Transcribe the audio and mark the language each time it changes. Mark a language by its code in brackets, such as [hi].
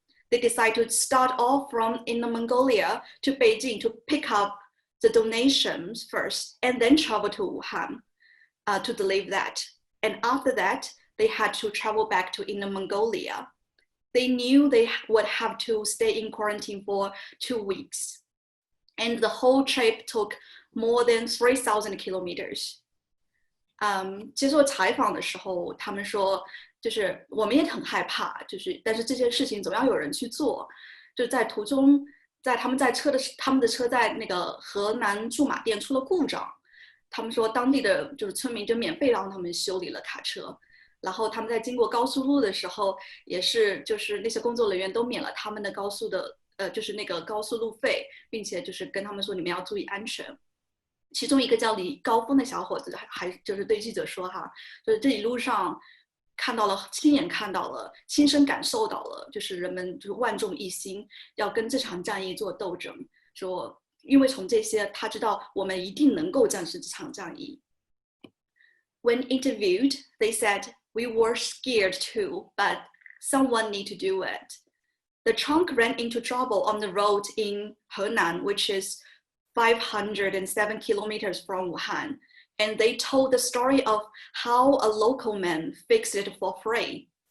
[en] They decided to start off from Inner Mongolia to Beijing to pick up the donations first, and then travel to Wuhan to deliver that. And after that, they had to travel back to Inner Mongolia. They knew they would have to stay in quarantine for 2 weeks. And the whole trip took more than 3,000 kilometers. [zh] 接受采访的时候，他们说，就是我们也很害怕，但是这件事情总要有人去做。就在途中，他们的车在那个河南驻马店出了故障，他们说当地的就是村民就免费让他们修理了卡车，然后他们在经过高速路的时候，也是就是那些工作人员都免了他们的就是那个高速路费，并且就是跟他们说你们要注意安全。其中一个叫李高峰的小伙子还就是对记者说哈，就是这一路上亲眼看到了，亲身感受到了，就是人们就是万众一心，要跟这场战役做斗争。说因为从这些他知道我们一定能够战胜这场战役。 [en] When interviewed, they said, "We were scared too, but someone need to do it." The trunk ran into trouble on the road in Henan, which is 507 kilometers from Wuhan. And they told the story of how a local man fixed it for free.